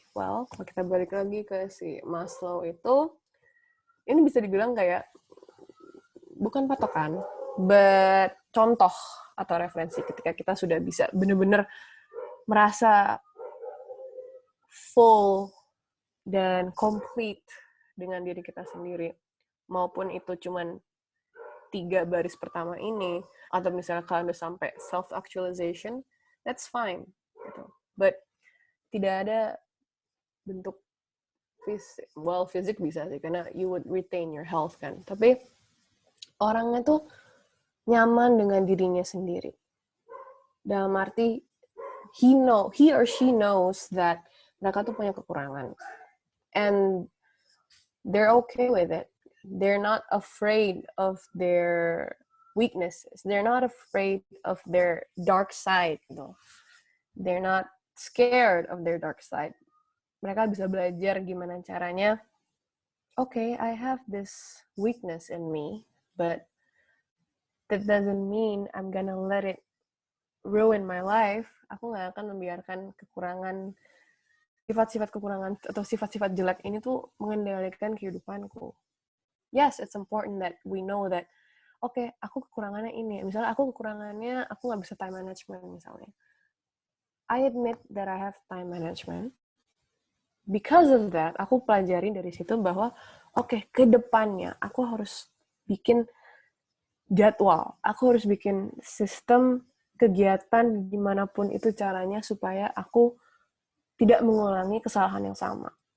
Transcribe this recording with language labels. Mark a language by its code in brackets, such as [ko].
[id] Well, kalau kita balik lagi ke si Maslow itu, ini bisa dibilang kayak, bukan patokan, but contoh atau referensi ketika kita sudah bisa benar-benar merasa full dan complete dengan diri kita sendiri, maupun itu cuman 3 baris pertama ini, atau misalnya kalian udah sampai self-actualization, [en] that's fine. [id] Gitu. But tidak ada bentuk fisik bisa sih, karena [en] you would retain your health [id] kan. Tapi orangnya tuh nyaman dengan dirinya sendiri. Dalam arti, [en] he or she knows that [id] mereka tuh punya kekurangan, [en] and they're okay with it. They're not afraid of their weaknesses. They're not afraid of their dark side, [id] gitu. [en] They're not scared of their dark side. [id] Mereka bisa belajar gimana caranya. [en] Okay, I have this weakness in me, but that doesn't mean I'm gonna let it ruin my life. [id] Aku nggak akan membiarkan sifat-sifat kekurangan atau sifat-sifat jelek ini tuh mengendalikan kehidupanku. [en] Yes, it's important that we know that, okay, [id] aku kekurangannya ini. Misalnya aku kekurangannya, aku nggak bisa time management misalnya. [en] I admit that I have time management. Because of that, [id] aku pelajarin dari situ bahwa, okay, ke depannya aku harus bikin jadwal. Aku harus bikin sistem kegiatan dimanapun itu caranya supaya aku tidak mengulangi kesalahan yang sama.